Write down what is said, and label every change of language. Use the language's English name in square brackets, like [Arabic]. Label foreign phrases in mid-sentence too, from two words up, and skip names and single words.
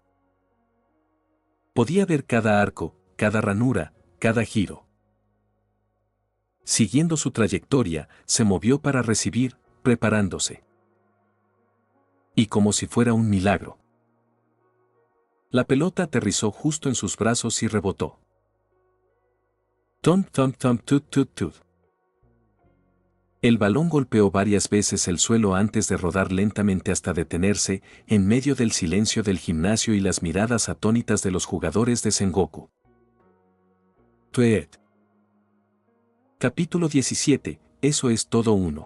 [Spanish] Podía ver cada arco, cada ranura, cada giro. Siguiendo su trayectoria, se movió para recibir, preparándose. Y como si fuera un milagro. La pelota aterrizó justo en sus brazos y rebotó. Thump, thump, thump, tut, tut, tut. El balón golpeó varias veces el suelo antes de rodar lentamente hasta detenerse, en medio del silencio del gimnasio y las miradas atónitas de los jugadores de Sengoku. Tweet. Capítulo 17, eso es todo uno.